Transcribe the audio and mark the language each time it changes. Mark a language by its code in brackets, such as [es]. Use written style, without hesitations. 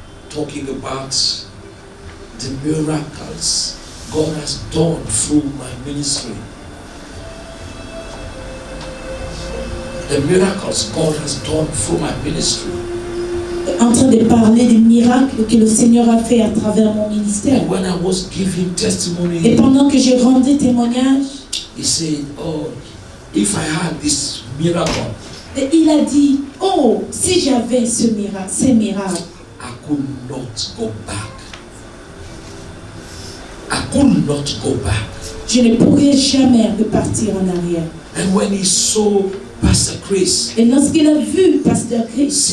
[en] talking about the miracles God has done through my ministry. The miracles God has done through my ministry. [fr] en train de parler des miracles que le Seigneur a fait à travers mon ministère. [en] And when I was giving [fr] Et [en] testimony, [fr] pendant que je rendais témoignage, [en] he said, "Oh, if I had this miracle, [fr] et il a dit, oh, si j'avais ce miracle, ces miracles, [en] I could not go back. I could not go back." [fr] je ne pourrais jamais repartir en arrière. [en] And when he saw Pastor Chris [fr] Et lorsqu'il a vu Pasteur Chris